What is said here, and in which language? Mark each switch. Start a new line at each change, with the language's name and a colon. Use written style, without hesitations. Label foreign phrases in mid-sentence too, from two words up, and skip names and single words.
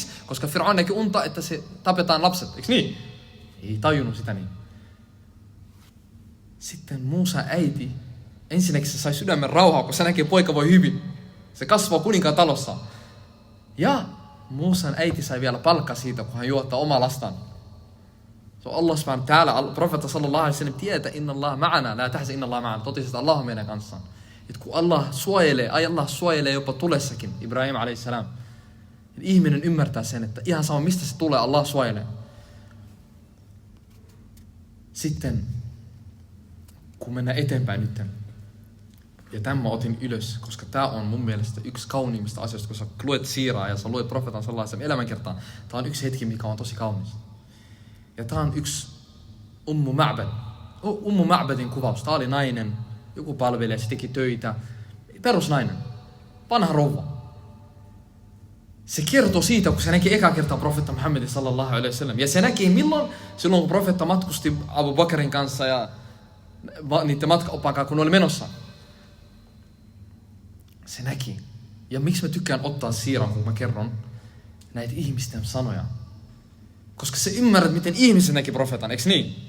Finnish: Koska Fir'aun näki unta, että se tapetaan lapset. Eikö niin? Ei tajunnut sitä niin. Sitten Musa äiti, ensinnäkin se sai sydämen rauhaa, kun se näkee, että poika voi hyvin. Se kasvaa kuninkaan talossa. Ja Musan äiti sai vielä palkkaa siitä, kun hän juottaa omaa lastaan.
Arabic: الله سبحانه
Finnish: täällä, profeetta
Arabic: صلى الله عليه وسلم
Finnish: tietää,
Arabic: إن الله معنا، لا تحزن إن الله معنا.
Finnish: Totesi, että Allah on meidän kanssaan. Että kun Allah suojelee jopa tulessakin, Ibrahim a.s. Ihminen ymmärtää sen, että ihan sama mistä se tulee, Allah suojelee. Sitten, kun mennään eteenpäin nyt, ja tämän mä otin ylös, koska tämä on mun mielestä yksi kauniimmista asioista, kun sä luet siiraa ja sä luet profeetan sellaisen elämänkertaan. Tämä on yksi hetki, mikä on tosi kaunis. Ja tämä on yksi Ummu Ma'badin kuvaus. Tämä oli nainen, joku palvelija, se teki töitä. Perusnainen, vanha rouva. Se kertoo siitä, kun se näki eka kertaa profeetta Muhammedin
Arabic: صلى الله عليه وسلم.
Finnish: Ja se näki milloin? Silloin kun profeetta matkusti Abu Bakrin kanssa ja niiden matkaoppaan kanssa, kun ne oli menossa. Se näki. Ja miksi mä tykkään ottaa siiran, kun mä kerron näitä ihmisten sanoja? Koska se ymmärrät, miten ihmiset näki profeetan, eikö niin?